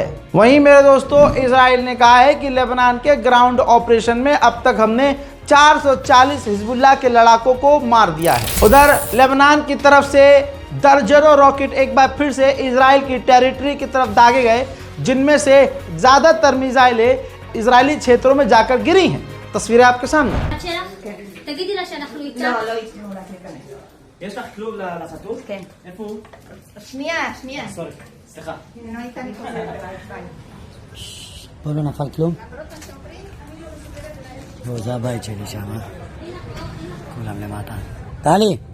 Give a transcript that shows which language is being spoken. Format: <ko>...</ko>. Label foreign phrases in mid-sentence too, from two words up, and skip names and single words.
<hi>वहीं मेरे दोस्तों, इजराइल ने कहा है कि लेबनान के</hi> <en>ground operation</en> <hi>में अब तक हमने 440 हिजबुल्लाह के लड़ाकों को मार दिया है। उधर लेबनान की तरफ से दर्जनों रॉकेट एक बार फिर से इजराइल की टेरिटरी की तरफ दागे गए, जिनमें से ज़्यादातर मिसाइलें इजरायली क्षेत्रों में जाकर गिरी हैं। तस्वीरें आपके सामने।</hi> <he>יש לך כלוב לחתול? כן. איפה הוא? שנייה. סורי, סליחה. פה לא נפל כלום? לא, זה הבית שלי שם. כולם למטה. טלי!</he>